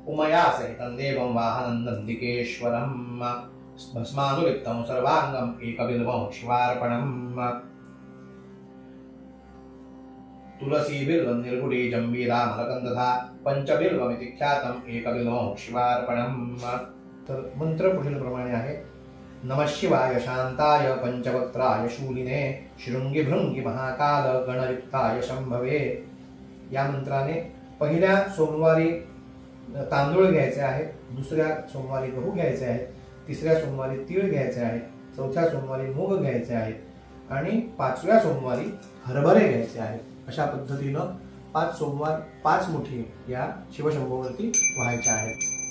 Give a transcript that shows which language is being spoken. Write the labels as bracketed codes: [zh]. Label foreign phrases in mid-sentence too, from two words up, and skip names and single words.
[sa] उमया सहितं देवं वाहनं नन्दिकेश्वरं भस्मानुलिप्तं सर्वाङ्गम् एकबिल्वं शिवार्पणम् तुलसी बिल्वं निर्गुडी जंबीरा मलकंदधा पंचबिल्वमिति ख्यातम् एकबिल्वं शिवार्पणम्। [mr] तर मंत्र पुढील प्रमाणे आहे। [sa] नमः शिवाय शांताय पंचवक्त्राय शूलिने शृंगी भृंगी महाकाल गणयुक्ताय शंभवे। [mr] या मंत्राने पहिल्या सोमवारी तांदूळ घ्यायचे आहेत, दुसऱ्या सोमवारी गहू घ्यायचे आहेत, तिसऱ्या सोमवारी तीळ घ्यायचे आहेत, चौथ्या सोमवारी मूग घ्यायचे आहेत आणि पाचव्या सोमवारी हरभरे घ्यायचे आहेत। अशा पद्धतीनं 5 सोमवार 5 मुठी या शिवशंभूवरती व्हायच्या आहेत।